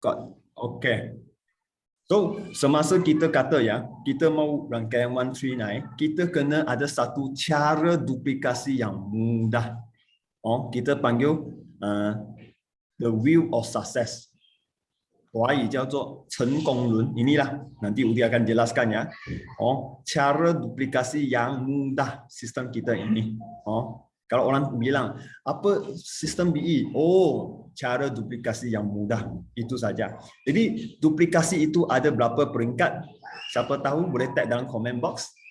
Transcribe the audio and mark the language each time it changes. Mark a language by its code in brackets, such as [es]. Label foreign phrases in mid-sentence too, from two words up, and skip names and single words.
[en] Got. Okay. [ms] So, semasa kita kata ya, kita mau rangkaian 139, kita kena ada satu cara duplikasi yang mudah. Kita panggil [en] the wheel of success. [zh] 华语叫做成功轮 [ms] inilah nanti Udi akan jelaskan ya. Cara duplikasi yang mudah sistem kita ini. Kalau orang bilang apa sistem BE? Cara duplikasi yang mudah itu saja. Jadi duplikasi itu ada berapa peringkat? Siapa tahu boleh tag dalam comment box.